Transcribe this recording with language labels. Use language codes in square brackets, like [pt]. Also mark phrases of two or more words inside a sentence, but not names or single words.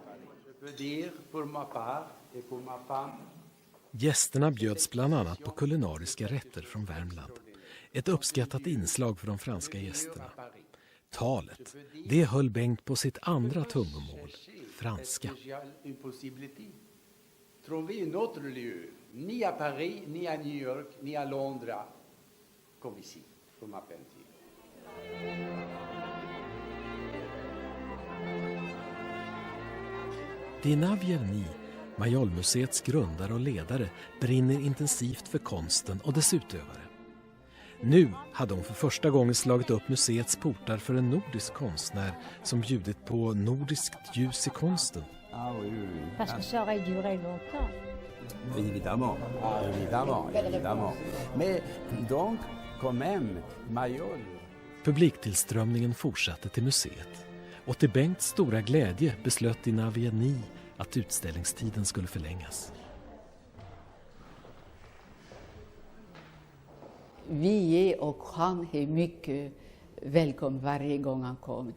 [sv] Gästerna bjöds bland annat på kulinariska rätter från Värmland. Ett uppskattat inslag för de franska gästerna. Talet, det höll Bengt på sitt andra tungomål, franska. [fr] Ni à Paris, ni à New York, ni à Londres, comme ici, pour ma peinture. [sv] Dina Vierny, Mayolmuseets grundare och ledare, brinner intensivt för konsten och dess utövare. Nu hade hon för första gången slagit upp museets portar för en nordisk konstnär som bjudit på nordiskt ljus i konsten. [fr] Parce que ça aurait duré longtemps. Évidemment, évidemment. Mais donc, quand même, Mayol. [sv] Publiktillströmningen fortsatte till museet. Och till Bengts stora glädje beslöt Dina Vierny att utställningstiden skulle förlängas. Vi och han är mycket välkommen varje gång han kom.